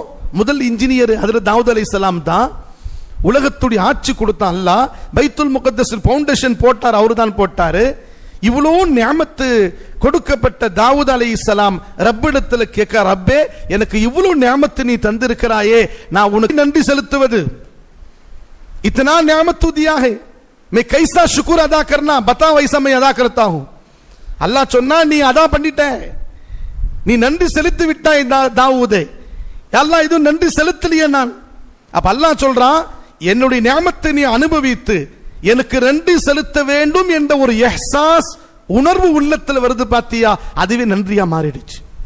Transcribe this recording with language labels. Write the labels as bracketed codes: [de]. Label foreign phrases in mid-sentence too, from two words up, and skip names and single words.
[ta] முதல் இன்ஜினியர் ஹஜ்ரத் தாவூத் அலைஹிஸ்ஸலாம் தான். உலகத்துடைய ஆட்சி கொடுத்தான் அல்லாஹ். பைத்துல் முகத்தஸ் ஃபவுண்டேஷன் போட்டார், அவரு தான் போட்டாரு. இவ்வளோ நியாமத்து கொடுக்கப்பட்ட தாவூத் அலைஹிஸ்ஸலாம் ரப்பிடத்துல கேட்க, ரப்பே எனக்கு இவ்வளவு நியாமத்து நீ தந்திருக்கிறாயே, நான் உனக்கு நன்றி செலுத்துவது. [ur] اتنا نعمت تو دیا ہے، میں کیسا شکر ادا کرنا بتا، ویسا میں ادا کرتا ہوں. [ta] अल्लाह சொன்னா நீ அதா பண்ணிட்ட, நீ நன்றி செலுத்தி விட்டாய் தாவூதே. அல்லாஹ் இது நன்றி செலுத்தலையே நான். அப்ப அல்லாஹ் சொல்றான், என்னுடைய நியாமத்தை நீ அனுபவித்து எனக்கு நன்றி செலுத்த வேண்டும் என்ற ஒரு இஹ்சாஸ் உணர்வு உள்ளத்தில் வருது பாத்தியா, அதுவே நன்றியா மாறிடுச்சு.